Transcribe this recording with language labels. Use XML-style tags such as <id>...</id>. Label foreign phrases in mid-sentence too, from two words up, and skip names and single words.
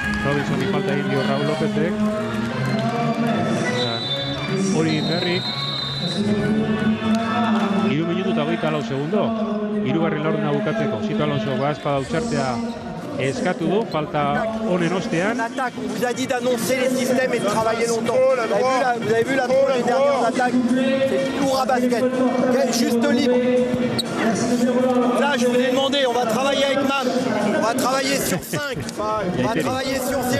<eu>Robinsoni falta egin dio Raul Lópezek. Hori Berrik. 3 minutu eta 24 segundo. Hirugarren laurdena bukatzeko. Sito Alonso espada utxartea eskatu du, falta honen ostean.</eu> <fr>On vous a dit d'annoncer les systèmes et de travailler longtemps. Vous avez vu la dernière attaque, c'est lourd à basket. Juste libre. Là, je vous ai demandé, on va travailler avec Mam. On va travailler sur 5. On va travailler sur 0.</fr>